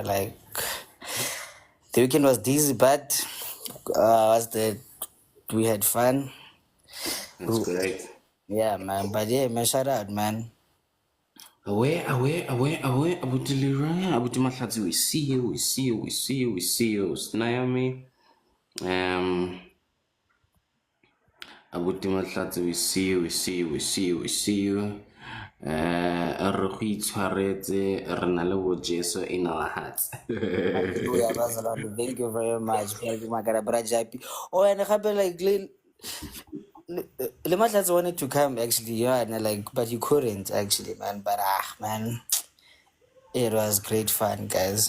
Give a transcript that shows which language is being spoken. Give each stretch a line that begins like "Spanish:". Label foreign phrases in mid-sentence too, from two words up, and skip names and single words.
English: Like the weekend was dizzy, but was the we had fun. That's great. Yeah, man. But yeah, man, shout out, man. Away, Abuti Leroy. Abuti Mahlatsi, we see you. Snayami. Abuti Mahlatsi, we see you.
Tswana: Re go itshwaretse, re na le bo Jesu
English: in our hearts. Hallelujah, Bazalwane. Thank you very much. My God, but oh, and I happen like Lematlas wanted to come actually, yeah, and like, but you couldn't actually, man. But man, it was great fun, guys.